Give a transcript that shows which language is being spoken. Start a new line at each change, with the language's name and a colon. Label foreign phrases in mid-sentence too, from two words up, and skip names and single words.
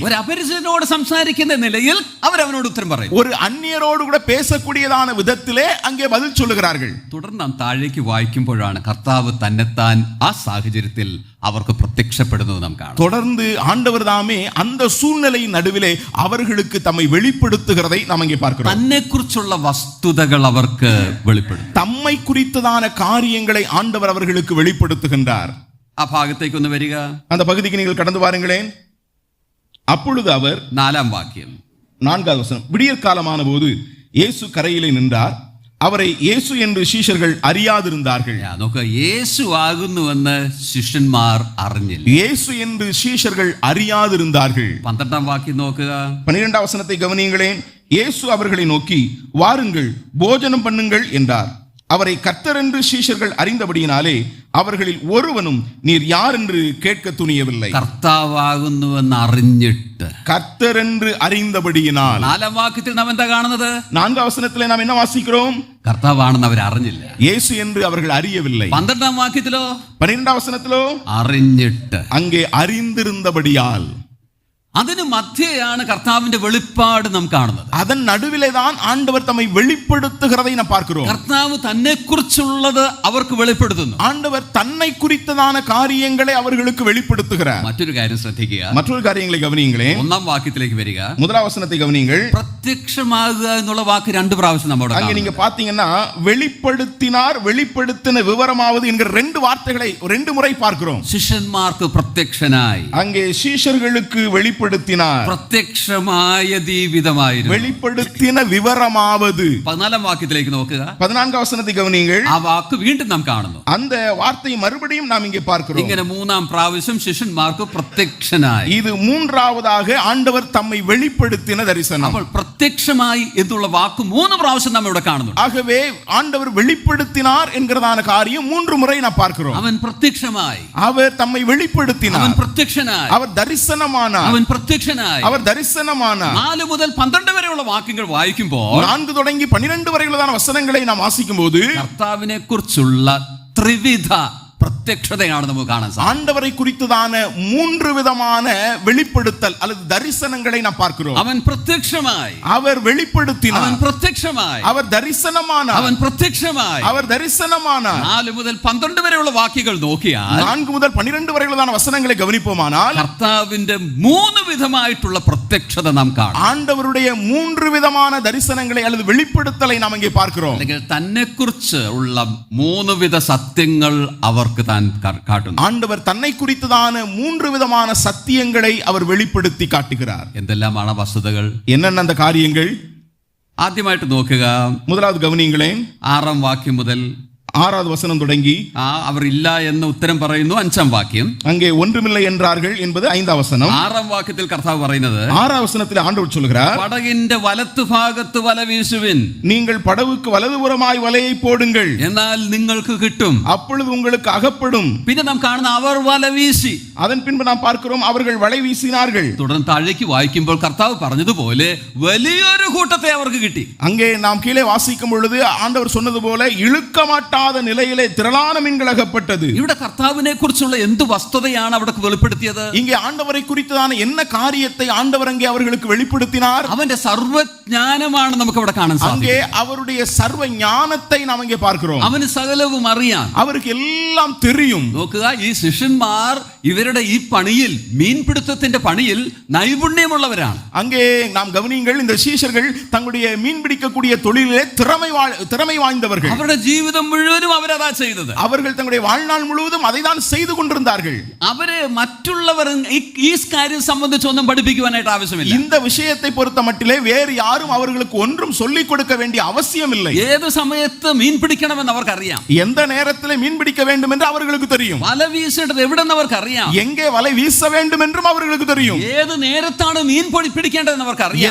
Malayalam: ഒരു അപരിചിതനോട് സംസാരിക്കുന്ന നിലയിൽ അവനോട് ഉത്തരം പറയും.
Tamil: ஒரு அந்நியரோடு கூட பேசக்கூடியதான விதத்திலே அங்கே பதில் சொல்லுகிறார்கள்.
Malayalam: തുടർന്ന് നാം താഴേക്ക് വായിക്കുമ്പോഴാണ് കർത്താവ് തന്നെത്താൻ ആ സാഹചര്യത്തിൽ അവർക്ക് പ്രത്യക്ഷപ്പെടുന്നത് നാം കാണും.
Tamil: தொடர்ந்து ஆண்டவர் தாமே அந்த சூழ்நிலையின் நடுவிலே அவர்களுக்கு தம்மை வெளிப்படுத்துகிறதை நாம் இங்கே பார்க்கிறோம்.
Malayalam: തന്നെ കുറിച്ചുള്ള വസ്തുതകൾ അവർക്ക് വെളിപ്പെടും.
Tamil: தம்மை குறித்ததான காரியங்களை ஆண்டவர் அவர்களுக்கு வெளிப்படுத்துகின்றார்.
Malayalam: ആ ഭാഗത്തേക്ക് ഒന്ന് വരിക.
Tamil: அந்த பகுதிக்கு நீங்கள் கடந்து பாருங்களேன். அப்பொழுது அவர்,
Malayalam: 4-ാം വാക്യം,
Tamil: 4வது வசனம், விடியற் காலமான போது இயேசு கரையிலே நின்றார். அவரை இயேசு என்று சீஷர்கள் அறியாதிருந்தார்கள்.
Malayalam: നോക്കുക, യേശു ആകുന്നുവെന്ന് ശിഷ്യന്മാർ അറിഞ്ഞില്ല.
Tamil: இயேசு என்று சீஷர்கள் அறியாதிருந்தார்கள்.
Malayalam: 12-ാം വാക്യം നോക്കുക.
Tamil: 12வது வசனத்தை கவனியுங்களேன். இயேசு அவர்களை நோக்கி, வாருங்கள் போஜனம் பண்ணுங்கள் என்றார். அவரை கர்த்தர் என்று சீஷர்கள் அறிந்தபடியினாலே அவர்களில் ஒருவனும் நீர் யார் என்று கேட்க துணியவில்லை.
Malayalam: കർത്താവാകുന്നുവെന്ന് അറിഞ്ഞിട്ട്,
Tamil: கர்த்தர் என்று அறிந்தபடியினால்.
Malayalam: 4-ാം വാക്യത്തിൽ നാം എന്താ കാണുന്നത്?
Tamil: 4வது வசனத்திலே நாம் என்ன வாசிக்கிறோம்?
Malayalam: കർത്താവാണെന്ന് അവർ അറിഞ്ഞില്ല.
Tamil: இயேசு என்று அவர்கள் அறியவில்லை.
Malayalam: 12-ാം വാക്യത്തിലോ?
Tamil: 12வது வசனத்திலோ?
Malayalam: അറിഞ്ഞിട്ട്.
Tamil: அங்கே அறிந்திருந்தபடியால்.
Malayalam: അതിന് മധ്യയാണ് കർത്താവിന്റെ വെളിപ്പാട് നാം കാണുന്നത്.
Tamil: அதன் நடுவிலே தான் ஆண்டவர் தம்மை வெளிப்படுத்துகிறதை நாம் பார்க்கிறோம்.
Malayalam: കർത്താവ് തന്നെ കുറിച്ചുള്ളത് അവർക്ക് വെളിപ്പെടുത്തുന്നു.
Tamil: ஆண்டவர் தன்னை குறித்ததான காரியங்களை அவர்களுக்கு வெளிப்படுத்துகிறார்.
Malayalam: മറ്റൊരു കാര്യം ശ്രദ്ധിക്കുക.
Tamil: மற்றொரு காரியங்களை கவனியுங்களேன்.
Malayalam: 1-ാം വാക്യത്തിലേക്ക് വരിക.
Tamil: 1வது வசனத்தை கவனியுங்கள்.
Malayalam: പ്രത്യക്ഷമാകുക എന്നുള്ള വാക്ക് 2 പ്രാവശ്യം നമ്മോട്
Tamil: அங்க நீங்க பாத்தீங்கன்னா வெளிப்படுத்தினார், வெளிப்படுத்தின விவரமாவது என்கிற 2 வார்த்தைகளை 2 முறை பார்க்கிறோம்.
Malayalam: ശിഷ്യന്മാർക്ക് പ്രത്യക്ഷനായി,
Tamil: அங்கே சீஷர்களுக்கு வெளிப்படுத்தினார்,
Malayalam: പ്രത്യക്ഷമായ ജീവിതമായിരുന്നു.
Tamil: வெளிப்படுத்தின விவரமாவது.
Malayalam: 14-ാം വാക്യത്തിലേക്ക് നോക്കുക.
Tamil: 14வது வசனத்தை கவனியுங்கள்.
Malayalam: ആ വാക്ക് വീണ്ടും നാം കാണുന്നു.
Tamil: அந்த வார்த்தை மறுபடியும் நாம் இங்கே பார்க்கிறோம்.
Malayalam: ഇങ്ങനെ 3-ാം പ്രാവശ്യം ശിഷ്യന്മാർക്ക് പ്രത്യക്ഷനായി.
Tamil: இது 3வது ஆண்டவர் தம்மை வெளிப்படுத்தின தரிசனம்.
Malayalam: അപ്പോൾ പ്രത്യക്ഷമായി എന്നുള്ള വാക്ക് 3 പ്രാവശ്യം നാം ഇവിടെ കാണുന്നു.
Tamil: ஆகவே ஆண்டவர் வெளிப்படுத்தினார் என்கிறதான காரியம் 3 முறை நாம் பார்க்கிறோம்.
Malayalam: അവൻ പ്രത്യക്ഷമായി,
Tamil: அவர் தம்மை வெளிப்படுத்தினார்,
Malayalam: അവൻ പ്രത്യക്ഷനായി,
Tamil: அவர் தரிசனமானார்,
Malayalam: അവൻ പ്രത്യക്ഷനായി.
Tamil: அவர் தரிசனமானார்.
Malayalam: 4 മുതൽ 12 വരെയുള്ള വാക്യങ്ങൾ വായിക്കുമ്പോൾ
Tamil: 4 தொடங்கி 12 வரையிலான வசனங்களை நாம் வாசிக்கும் போது
Malayalam: കർത്താവിനെ കുറിച്ചുള്ള ത്രിവിധ പ്രത്യക്ഷതയാണ് നമുക്ക് കാണാൻ സാധിക്കും.
Tamil: ஆண்டவரை குறித்ததான 3 விதமான வெளிப்படுத்தல் அல்லது தரிசனங்களை நாம் பார்க்கிறோம்.
Malayalam: അവൻ പ്രത്യക്ഷമായി,
Tamil: அவர் வெளிப்படுத்தினார்,
Malayalam: അവൻ പ്രത്യക്ഷമായി,
Tamil: அவர் தரிசனமானார்,
Malayalam: അവൻ പ്രത്യക്ഷമായി.
Tamil: அவர் தரிசனமானார்.
Malayalam: 4 മുതൽ 12 വരെയുള്ള വാക്യങ്ങൾ നോക്കിയാൽ
Tamil: 4 முதல் 12 വരെയിலான വசனங்களை கவனிப்போமானால்
Malayalam: കർത്താവിന്റെ 3 വിധമായിട്ടുള്ള പ്രത്യക്ഷത നാം കാണും.
Tamil: ஆண்டவருடைய 3 விதமான தரிசனங்களை அல்லது வெளிப்படுத்தலை நாம் இங்கே பார்க்கிறோம்.
Malayalam: അല്ലെങ്കിൽ തന്നെ കുറിച്ച് ഉള്ള 3 വിധ സത്യങ്ങൾ അവർക്ക് താൻ കാട്ടുന്നു.
Tamil: ஆண்டவர் தன்னை குறித்ததான 3 விதமான சத்தியங்களை அவர் வெளிப்படுத்தி காட்டுகிறார்.
Malayalam: എന്തെല്ലാമാണ് വസ്തുതകൾ?
Tamil: என்னென்ன அந்த காரியங்கள்?
Malayalam: ആദ്യമായിട്ട് നോക്കുക.
Tamil: முதலாவது கவனியுங்களேன்.
Malayalam: 6-ാം വാക്യം മുതൽ
Tamil: 6வது வசனம் தொடங்கி
Malayalam: അവർ ഇല്ല എന്ന് ഉത്തരം പറയുന്നു. 5-ാം വാക്യം,
Tamil: அங்கே ஒன்றுமில்லை என்றார்கள் என்பது 5வது வசனம்.
Malayalam: 6-ാം വാക്യത്തിൽ കർത്താവ് പറയുന്നത്,
Tamil: 6வது வசனத்தில் ஆண்டவர் சொல்கிறார்,
Malayalam: പടകിന്റെ വലത്തു ഭാഗത്ത് വല വീശുവിൻ,
Tamil: நீங்கள் படவுக்கு வலதுபுறமாய் வலையை போடுங்கள்,
Malayalam: എന്നാൽ നിങ്ങൾക്ക് കിട്ടും.
Tamil: அப்பொழுது உங்களுக்கு அகப்படும்.
Malayalam: പിന്നെ നാം കാണുന്ന അവർ വല വീശി.
Tamil: அதன் பின்பு நாம் பார்க்கிறோம் அவர்கள் வலை வீசினார்கள்.
Malayalam: തുടർന്ന് താഴേക്ക് വായിക്കുമ്പോൾ കർത്താവ് പറഞ്ഞതുപോലെ വലിയൊരു കൂട്ടത്തെ അവർക്ക് കിട്ടി.
Tamil: அங்கே நாம் கீழே வாசிக்கும் பொழுது ஆண்டவர் சொன்னது போல இழுக்க மாட்டாத முடியாத நிலையிலே திரளான மீன்கள் அகப்பட்டது.
Malayalam: ഇവിടെ കർത്താവിനെ കുറിച്ചുള്ള എന്ത് വസ്തുതയാണ് അവിടെ വെളിപ്പെടുത്തിയത്?
Tamil: இங்கே ஆண்டவரை குறித்ததான என்ன காரியத்தை ஆண்டவர் அங்கே அவர்களுக்கு வெளிப்படுத்தினார்?
Malayalam: അവന്റെ സർവജ്ഞാനമാണ് നമുക്ക് അവിടെ കാണാൻ
Tamil: அங்கே
Malayalam: സാധിക്കും.
Tamil: அவருடைய சர்வ ஞானத்தை நாம் இங்கே பார்க்கிறோம்.
Malayalam: അവന് സകലവും അറിയാം.
Tamil: அவருக்கு எல்லாம் தெரியும்.
Malayalam: നോക്കുക, ഈ ശിഷ്യന്മാർ ഇവരുടെ ഈ പണിയിൽ, മീൻപിടുത്തത്തിന്റെ പണിയിൽ നൈപുണ്യമുള്ളവരാണ്.
Tamil: அங்கே நாம் கவனியுங்கள், இந்த சீஷர்கள் தங்களுடைய மீன் பிடிக்கக்கூடிய தொழிலிலே திறமை வாய்ந்தவர்கள்.
Malayalam: അവരുടെ ജീവിതം മുഴുവനും അവരതാ ചെയ്തത്.
Tamil: அவர்கள் தங்களுடைய வாழ்நாள் முழுவதும் அதை தான் செய்து கொண்டிருந்தார்கள்.
Malayalam: അവര് മറ്റുള്ളവർ ഈ കാര്യം സംബന്ധിച്ചൊന്നും പഠിപ്പിക്കുവാനായിട്ട് ആവശ്യമില്ല.
Tamil: இந்த விஷயத்தை பொறுத்த மட்டிலே வேறு யாரும் அவர்களுக்கு ஒன்றும் சொல்லிக் கொடுக்க வேண்டிய அவசியம் இல்லை.
Malayalam: ഏത് സമയത്ത് മീൻ പിടിക്കണമെന്ന് അവർക്കറിയാം.
Tamil: எந்த நேரத்திலே மீன் பிடிக்க வேண்டும் என்று அவர்களுக்கு தெரியும்.
Malayalam: വല വീശേണ്ടത് എവിടെന്ന് അവർക്കറിയാം.
Tamil: எங்கே வலை வீச வேண்டும் என்றும் அவர்களுக்கு தெரியும்.
Malayalam: ഏത് നേരത്താണ് മീൻ പിടിക്കേണ്ടതെന്ന് അവർക്കറിയാം.